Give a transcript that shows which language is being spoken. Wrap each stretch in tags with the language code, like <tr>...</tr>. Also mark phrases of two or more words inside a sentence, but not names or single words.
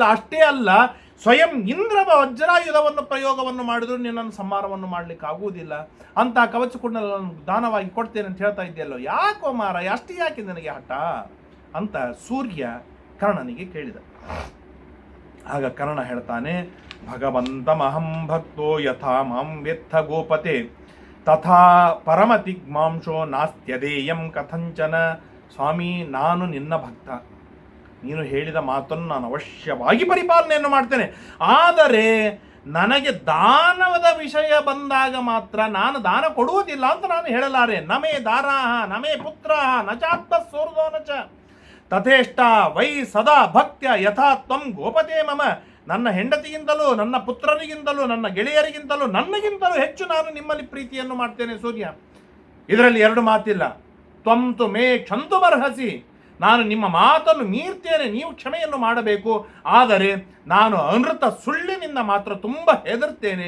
<kn>ಅಷ್ಟೇ ಅಲ್ಲ, ಸ್ವಯಂ ಇಂದ್ರದ ವಜ್ರಾಯುಧವನ್ನು ಪ್ರಯೋಗವನ್ನು ಮಾಡಿದ್ರು ನಿನ್ನನ್ನು ಸಂಹಾರವನ್ನು ಮಾಡಲಿಕ್ಕೆ ಆಗುವುದಿಲ್ಲ. ಅಂತಹ ಕವಚ ಕುಂಡಲಗಳನ್ನು ದಾನವಾಗಿ ಕೊಡ್ತೇನೆ ಅಂತ ಹೇಳ್ತಾ ಇದೆಯಲ್ಲೋ, ಯಾಕೋ ಮಾರ, ಅಷ್ಟೇ ಯಾಕೆ ನನಗೆ ಹಠ ಅಂತ ಸೂರ್ಯ ಕರ್ಣನಿಗೆ ಕೇಳಿದ. ಆಗ ಕರ್ಣ ಹೇಳ್ತಾನೆ,</kn> <sa>ಭಗವಂತಮಹಂ ಭಕ್ತೋ ಯಥಾ ಮಾಂ ವೆತ್ಥ ಗೋಪತೆ ತಥಾ ಪರಮತಿಗ್ಮಾಂಶೋ ನಾಸ್ತ್ಯದೇಯಂ ಕಥಂಚನ.</sa> <kn>ಸ್ವಾಮಿ, ನಾನು ನಿನ್ನ ಭಕ್ತ, ನೀನು ಹೇಳಿದ ಮಾತನ್ನು ನಾನು ಅವಶ್ಯವಾಗಿ ಪರಿಪಾಲನೆಯನ್ನು ಮಾಡ್ತೇನೆ. ಆದರೆ ನನಗೆ ದಾನದ ವಿಷಯ ಬಂದಾಗ ಮಾತ್ರ ನಾನು ದಾನ ಕೊಡುವುದಿಲ್ಲ ಅಂತ ನಾನು ಹೇಳಲಾರೆ.</kn> <sa>ನಮೇ ದಾರಾಹ ನಮೇ ಪುತ್ರಾಹ ನಚಾತ್ಮ ಸೋರ್ದೋ ನಚ ತಥೇಷ್ಟ ವೈ ಸದಾ ಭಕ್ತ್ಯ ಯಥಾ ತ್ವಂ ಗೋಪತೆ ಮಮ.</sa> <kn>ನನ್ನ ಹೆಂಡತಿಗಿಂತಲೂ, ನನ್ನ ಪುತ್ರರಿಗಿಂತಲೂ, ನನ್ನ ಗೆಳೆಯರಿಗಿಂತಲೂ, ನನಗಿಂತಲೂ ಹೆಚ್ಚು ನಾನು ನಿಮ್ಮಲ್ಲಿ ಪ್ರೀತಿಯನ್ನು ಮಾಡ್ತೇನೆ ಸೂರ್ಯ. ಇದರಲ್ಲಿ ಎರಡು ಮಾತಿಲ್ಲ.</kn> <sa>ತ್ವಂ ತು ಮೇ ಕ್ಷಂತುಮರ್ಹಸಿ.</sa> <kn>ನಾನು ನಿಮ್ಮ ಮಾತನ್ನು ಮೀರ್ತೇನೆ, ನೀವು ಕ್ಷಮೆಯನ್ನು ಮಾಡಬೇಕು. ಆದರೆ ನಾನು ಅನೃತ ಸುಳ್ಳಿನಿಂದ ಮಾತ್ರ ತುಂಬ ಹೆದರ್ತೇನೆ.</kn>